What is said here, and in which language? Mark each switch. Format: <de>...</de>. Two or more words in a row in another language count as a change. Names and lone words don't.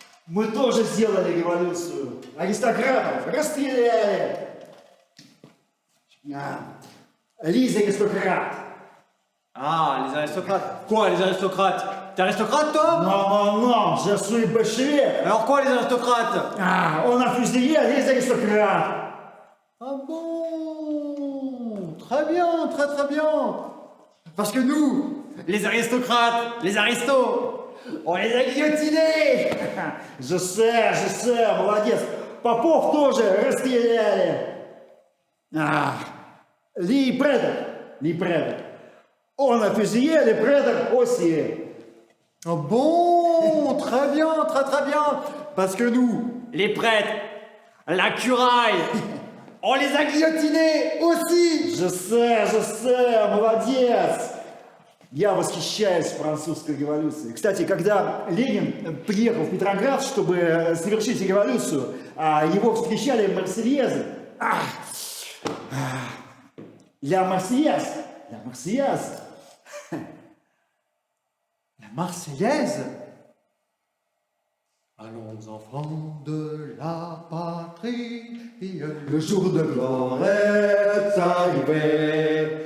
<ru>Мы тоже сделали революцию. Аристократов расстреляли. Лise аристократ.</ru> <fr>Ah, les aristocrates. Quoi, les aristocrates? T'es aristocrate, toi? Non, non, non, je suis bolchevique. Alors quoi, les aristocrates? Ah, on a fusillé les aristocrates. Ah bon? Très bien, très bien. Parce que nous, les aristocrates, les aristos, on les a guillotinés. Je sais,</fr> <ru>молодец. Попов тоже расстреляли.</ru> <fr>Les prêtres. On a fusillé les prêtres aussi. Ah bon, très bien. Parce que nous, les prêtres, la curaille, on les a guillotinés aussi. Je sais,</fr> <ru>молодец. Я восхищаюсь французской революцией. Кстати, когда Ленин приехал в Петроград, чтобы совершить революцию, его встречали марсельезы.</ru> <fr>La Marseillaise. La Marseillaise? Allons enfants de la patrie, le jour de gloire est arrivé.</fr>